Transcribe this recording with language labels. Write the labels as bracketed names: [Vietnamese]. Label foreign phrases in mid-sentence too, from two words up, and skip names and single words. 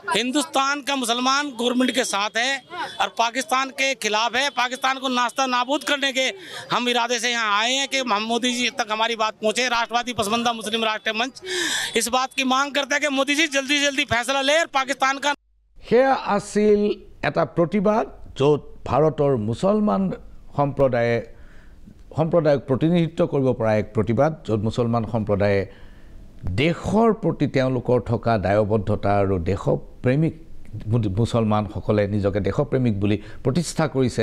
[Hindi] हिंदुस्तान का मुसलमान गवर्नमेंट के साथ है और पाकिस्तान के खिलाफ है। पाकिस्तान को नाश्ता नाबूद करने के हम इरादे से यहाँ आए हैं कि मोदी जी तक हमारी बात पहुँचे। राष्ट्रवादी पसमंदा मुस्लिम राष्ट्रीय मंच इस बात की मांग करता है कि मोदी जी जल्दी जल्दी फैसला ले पाकिस्तान का। [Assamese] সেয়া আছিল এটা প্ৰতিবাদ য'ত ভাৰতৰ মুছলমান সম্প্ৰদায়ক প্ৰতিনিধিত্ব কৰিব পৰা এক প্ৰতিবাদ, য'ত মুছলমান সম্প্ৰদায়ে দেশৰ প্ৰতি তেওঁলোকৰ থকা দায়বদ্ধতা আৰু দেশপ্ৰেমিক মুছলমানসকলে নিজকে দেশপ্ৰেমিক বুলি প্ৰতিষ্ঠা কৰিছে।